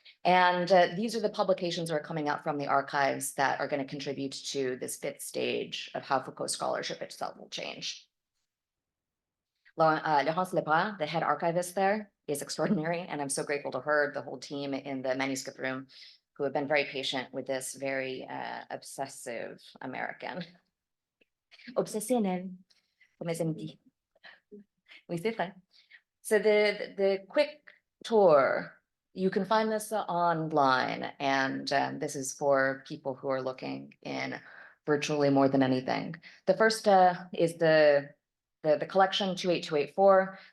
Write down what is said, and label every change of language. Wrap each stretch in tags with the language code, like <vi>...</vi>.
<en>And these are the publications that are coming out from the archives that are going to contribute to this 5th stage of how Foucault scholarship itself will change. Laurence Lebras, the head archivist there, is extraordinary, and I'm so grateful to her, the whole team in the manuscript room, who have been very patient with this very obsessive American.</en> <fr>Obsessionnel, comme ils aiment dire. Oui, c'est vrai.</fr> <en>So the quick tour, you can find this online, and this is for people who are looking in virtually more than anything. The first is the collection 28284.</en>